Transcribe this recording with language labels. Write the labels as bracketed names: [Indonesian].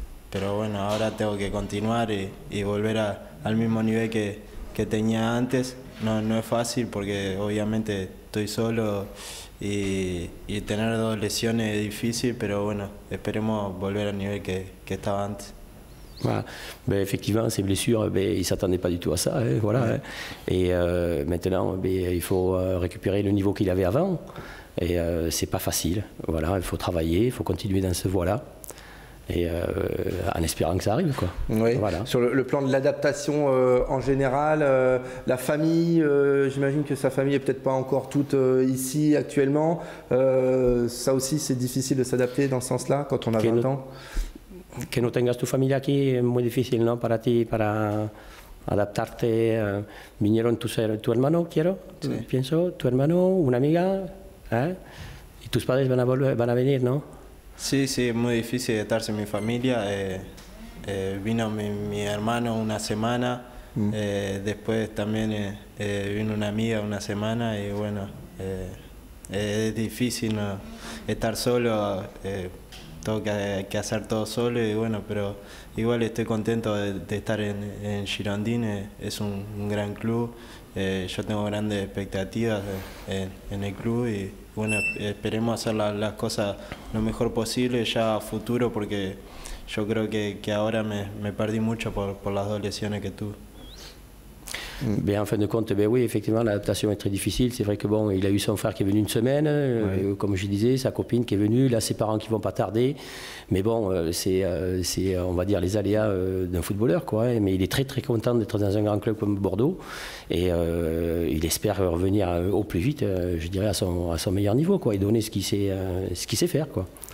[Spanish] Pero bueno, ahora tengo que continuar y volver al mismo nivel que tenía antes. No es fácil porque obviamente estoy solo y tener 2 lesiones es difícil, pero bueno, esperemos volver al nivel que estaba antes. [French] Voilà. Effectivement, ces blessures, il ne s'attendait pas du tout à ça. Voilà, ouais. Et maintenant, il faut récupérer le niveau qu'il avait avant. Et c'est pas facile. Voilà, il faut travailler, il faut continuer dans ce voie-là. Et en espérant que ça arrive, quoi. Oui. Voilà. Sur le plan de l'adaptation en général, la famille, j'imagine que sa famille est peut-être pas encore toute ici actuellement. Ça aussi, c'est difficile de s'adapter dans ce sens-là quand on a 20 ans. [Spanish] Que no tengas tu familia aquí es muy difícil, ¿no? Para ti, para adaptarte. Vinieron tu hermano, quiero, sí. Pienso, tu hermano, una amiga, y tus padres van a venir, ¿no? Sí, es muy difícil adaptarse a mi familia. Vino mi hermano una semana, después también vino una amiga una semana y bueno, es difícil, ¿no? Estar solo. Tengo que hacer todo solo y bueno, pero igual estoy contento de estar en Girondins. Es un gran club. Yo tengo grandes expectativas en el club y bueno, esperemos hacer las cosas lo mejor posible ya a futuro porque yo creo que ahora me perdí mucho por las 2 lesiones que tuve. [French] En fin de compte, oui, effectivement, l'adaptation est très difficile. C'est vrai que bon, il a eu son frère qui est venu une semaine, comme je disais, sa copine qui est venue, là ses parents qui vont pas tarder. Mais bon, c'est on va dire les aléas d'un footballeur, quoi. Mais il est très content d'être dans un grand club comme Bordeaux et il espère revenir au plus vite, je dirais à son meilleur niveau, quoi, et donner ce qu'il sait faire, quoi.